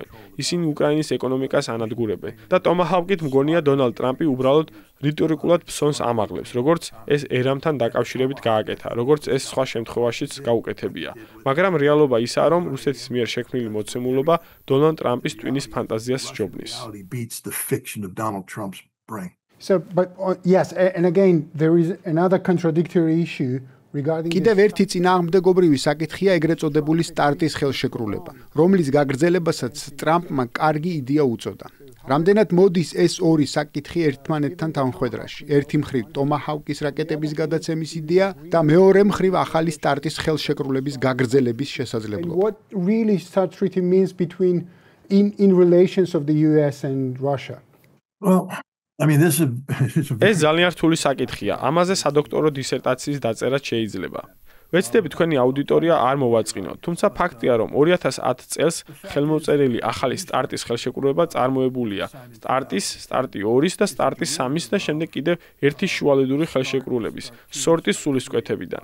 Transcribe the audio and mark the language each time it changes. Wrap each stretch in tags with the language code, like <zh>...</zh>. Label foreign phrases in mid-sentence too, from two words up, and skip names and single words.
<ka>ისინი უკრაინის ეკონომიკას ანადგურებენ. და ტომაჰავკით მგონია დონალდ ტრამპი უბრალოდ რიტორიკულად ფსონს ამაღლებს, როგორც ეს ერამთან დაკავშირებით გააკეთა, როგორც ეს სხვა შემთხვევაშიც გაუკეთებია. მაგრამ რეალობა ისაა, რომ რუსეთის მიერ შექმნილი მოცემულობა დონალდ ტრამპის ტვინის ფანტაზიას სჯობნის.</ka> <en>So, but yes, and again, there is another contradictory issue regarding</en> <ka>კიდევ ერთი წინააღმდეგობრივი საკითხია ეგრეთ წოდებული სტარტის ხელშეკრულება, რომლის გაგრძელებასაც ტრამპმა კარგი იდეა უწოდა. რამდენად მოდის ეს ორი საკითხი ერთმანეთთან თანხვედრაში? ერთი მხრივ ტომაჰავკის რაკეტების გადაცემის იდეა და მეორე მხრივ ახალი სტარტის ხელშეკრულების გაგრძელების შესაძლებლობა.</ka> <en>what really START treaty means between in relations of the US and Russia. Well, I mean, this is</en> <ka>ეს ძალიან რთული საკითხია. ამაზე სადოქტორო დისერტაციის დაწერა შეიძლება. ვეცდები თქვენი აუდიტორია არ მოვაწყინოთ, თუმცა ფაქტია, რომ 2010 წელს ხელმოწერილი ახალი სტარტის ხელშეკრულება წარმოებულია სტარტის, სტარტი 2-ის და სტარტის 3-ის და შემდეგ კიდევ ერთი შუალედური ხელშეკრულების, სორტის სულისკვეთებიდან.</ka>